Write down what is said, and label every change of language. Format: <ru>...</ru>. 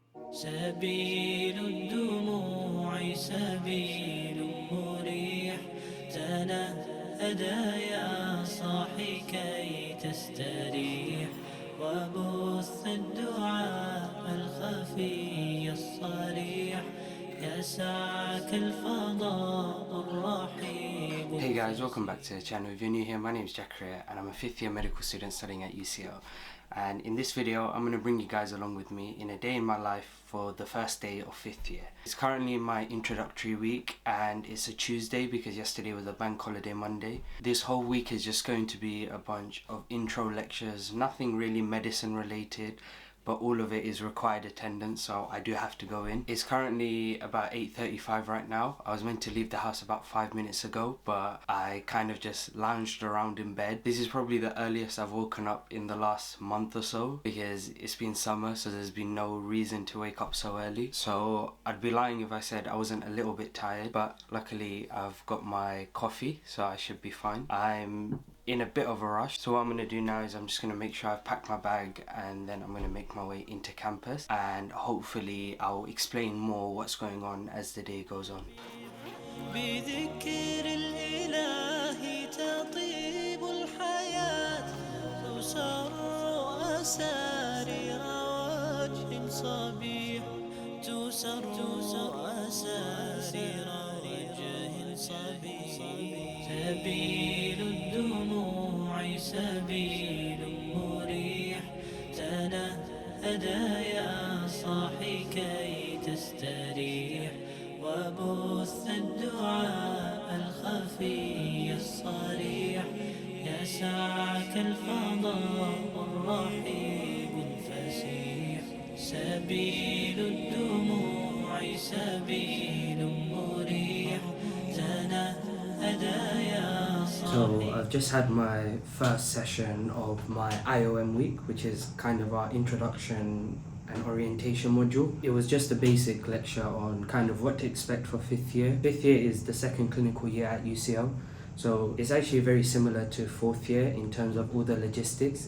<ar>سبيل الدموع سبيل مريح تنهد يا صاحي كي تستريح وبث الدعاء الخفي الصريح يسعك الفضاء الرحيم.</ar> <en>Hey guys, welcome back to the channel. If you're new here, my name is Jackria and I'm a 5th year medical student studying at UCL. And in this video, I'm going to bring you guys along with me in a day in my life for the first day of 5th year. It's currently my introductory week and it's a Tuesday because yesterday was a bank holiday Monday. This whole week is just going to be a bunch of intro lectures, nothing really medicine related, but all of it is required attendance, so I do have to go in. It's currently about 8:35 right now. I was meant to leave the house about 5 minutes ago, but I kind of just lounged around in bed. This is probably the earliest I've woken up in the last month or so because it's been summer, so there's been no reason to wake up so early. So I'd be lying if I said I wasn't a little bit tired, but luckily I've got my coffee, so I should be fine. I'm in a bit of a rush, so what I'm going to do now is I'm just going to make sure I've packed my bag and then I'm going to make my way into campus, and hopefully I'll explain more what's going on as the day goes on.</en> <ar>بذكر الإله تطيب الحياة تسر أسارير وجه صبيح تسر أسارير وجه صبيح. سبيل الدموع سبيل مريح تنهد يا صاحي كي تستريح وبث الدعاء الخفي الصريح يسعك الفضاء الرحيم الفسيح. سبيل الدموع سبيل مريح تنهد يا صاحي.</ar> <en>So I've just had my first session of my IOM week, which is kind of our introduction and orientation module. It was just a basic lecture on kind of what to expect for 5th year. 5th year is the second clinical year at UCL. So it's actually very similar to 4th year in terms of all the logistics.</en>